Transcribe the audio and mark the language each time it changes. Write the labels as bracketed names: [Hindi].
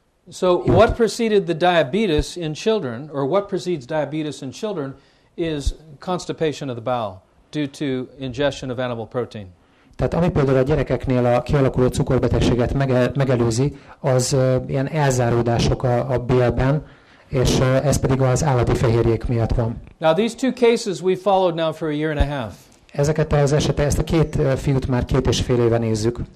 [English] So what preceded the diabetes in children, or what precedes diabetes in children, is constipation of the bowel due to ingestion of animal protein. [Hungarian] Tehát ami például a gyerekeknél a kialakuló cukorbetegséget megelőzi, az ilyen elzáródások a bélben, és ez pedig az állati fehérjék miatt van. [English] Now these two cases we followed now for a year and a half. [Hungarian] Ezt a két fiút már 2,5 éve nézzük.